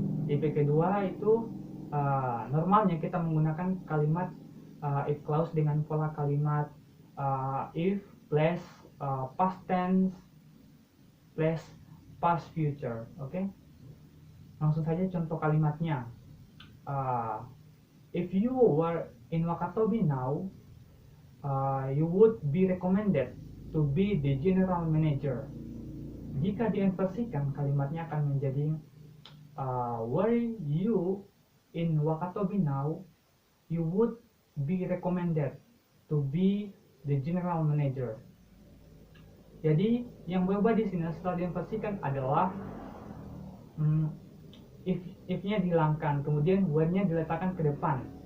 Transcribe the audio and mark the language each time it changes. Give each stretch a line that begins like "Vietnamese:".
Indonesian: Tipe kedua itu normalnya kita menggunakan kalimat if clause dengan pola kalimat if plus past tense plus past future. Oke, langsung saja contoh kalimatnya.
English: If you were in Wakatobi now, you would be recommended to be the general manager.
Indonesian: Jika diinversikan, kalimatnya akan menjadi
English: were you in Wakatobi now, you would be recommended to be the general manager.
Indonesian: Jadi yang berubah di sini setelah diinversikan adalah if-nya dihilangkan, kemudian when-nya diletakkan ke depan.